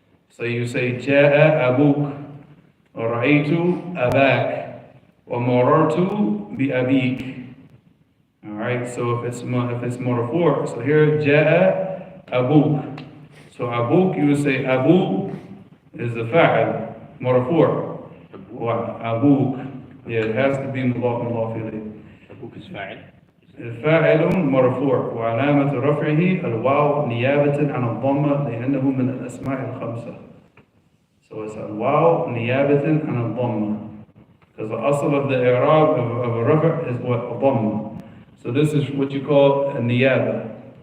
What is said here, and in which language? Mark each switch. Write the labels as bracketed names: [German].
[English] So you say, [Arabic] جاء أبوك, ورأيت أباك, ومررت بأبيك. [English] Alright, so if it's marfu', so here, [Arabic] جاء أبوك. [English] So أبوك, you would say, Abu is the fa'il, marfu'. أبوك, yeah, it has to be مضاف إليه. [Arabic] أبوك is فاعل. فاعل مرفوع وعلامة رفعه الواو نيابة عن الضمة لأنه من الأسماء الخمسة. [English] So it's [Arabic] الواو نيابة عن الضمة. [English] Because the asl of the i'rab of a rafa' is what? A dhamma. So this is what you call a niyaba.